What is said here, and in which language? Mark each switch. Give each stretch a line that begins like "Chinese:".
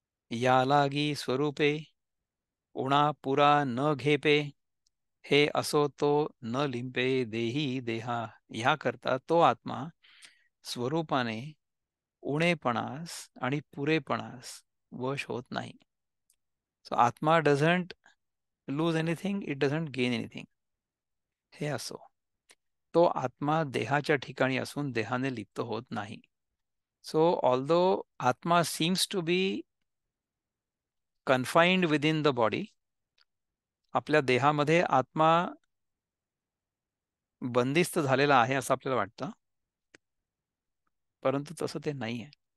Marathi: या लागी स्वरूपे उणा पुरा न घेपे हे असो तो न लिंपे देही देहा. ह्या करता तो आत्मा स्वरूपाने उणेपणास आणि पुरेपणास वश होत नाही.
English: So आत्मा doesn't lose anything, it doesn't gain anything.
Marathi: हे असो, तो आत्मा देहाच्या ठिकाणी असून देहाने लिप्त होत नाही.
English: so although आत्मा seems to be confined within the body,
Marathi: आपल्या देहामध्ये आत्मा बंदिस्त झालेला आहे असं आपल्याला वाटतं, परंतु तसं ते नाही आहे.